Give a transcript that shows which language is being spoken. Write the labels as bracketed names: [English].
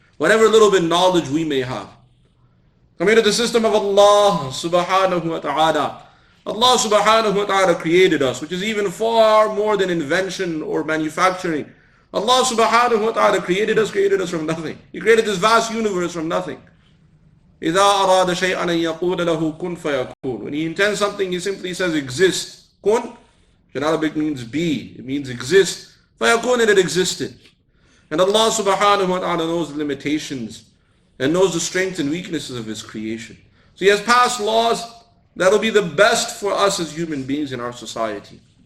[English] Whatever little bit knowledge we may have. Coming to the system of Allah subhanahu wa ta'ala. Allah subhanahu wa ta'ala created us, which is even far more than invention or manufacturing. Allah subhanahu wa ta'ala created us from nothing. He created this vast universe from nothing. [Arabic] إِذَا أَرَادَ شَيْئًا أَن يَقُولَ لَهُ كُنْ فَيَكُونُ. [English] When He intends something, He simply says exist. Kun, in Arabic means be. It means exist. فَيَكُونُ, and it existed. And Allah subhanahu wa ta'ala knows the limitations and knows the strengths and weaknesses of His creation. So He has passed laws that will be the best for us as human beings in our society.